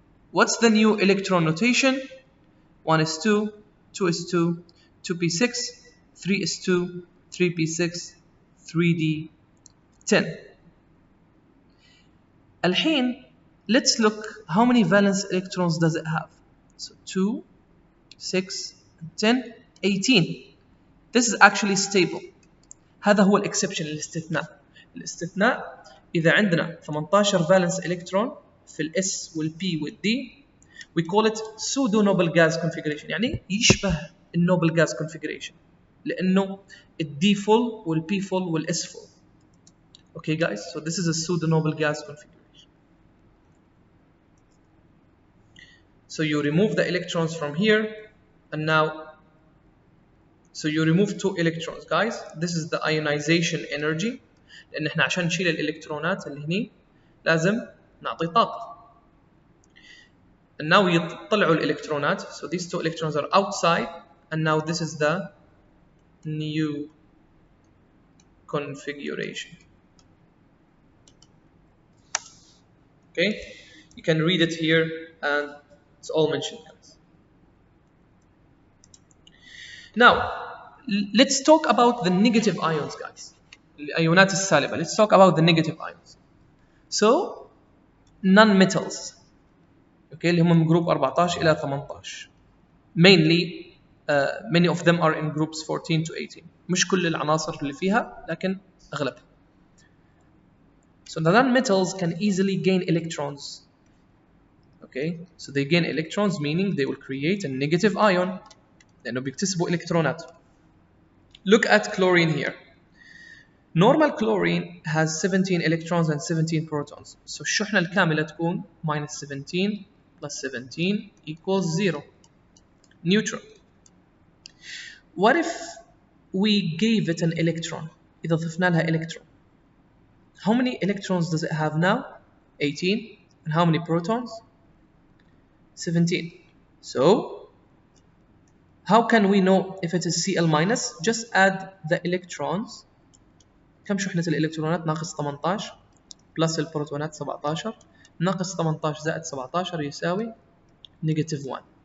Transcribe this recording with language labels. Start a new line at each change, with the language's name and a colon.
English: What's the new electron notation? 1 is 2, 2 is 2, 2p6, 3 is 2, 3p6, 3d10.
Arabic: الحين,
English: let's look how many valence electrons does it have. So 2, 6, 10, 18. This is actually stable.
Arabic: هذا هو الإكسبشن الاستثناء. الاستثناء إذا عندنا
English: 18 valence electron
Arabic: في ال S وال P وال D,
English: we call it pseudo noble gas configuration.
Arabic: يعني يشبه النوبل
English: gas configuration
Arabic: لأنه ال D full وال P full وال S full.
English: Okay guys, so this is a pseudo noble gas configuration. So you remove the electrons from here, and now, so you remove 2 electrons guys. This is the ionization energy.
Arabic: لأن احنا عشان نشيل الإلكترونات اللي هني لازم نعطي طاقة.
English: And now
Arabic: يطلعوا الإلكترونات.
English: So these 2 electrons are outside, and now this is the new configuration. Okay, you can read it here, and it's all mentioned. Now, let's talk about the negative ions, guys.
Arabic: الأيونات السالبة.
English: Let's talk about the negative ions. So, non-metals. Okay,
Arabic: اللي هم من
English: group
Arabic: 14 إلى 18.
English: Mainly, many of them are in groups 14 to 18.
Arabic: مش كل العناصر اللي فيها، لكن أغلبها.
English: So the non-metals can easily gain electrons. Okay, so they gain electrons, meaning they will create a negative ion.
Arabic: لأنه بيكتسبوا إلكترونات.
English: Look at chlorine here. Normal chlorine has 17 electrons and 17 protons. So
Arabic: الشحنة الكاملة تكون
English: minus 17 plus 17 equals 0. Neutral. What if we gave it an electron?
Arabic: إذا ضفنا لها electron.
English: How many electrons does it have now? 18. And how many protons? 17. So how can we know if it is Cl minus? Just add the electrons.
Arabic: كم شحنة الإلكترونات؟ ناقص 18
English: plus
Arabic: البروتونات 17 ناقص 18 زائد 17 يساوي
English: negative 1.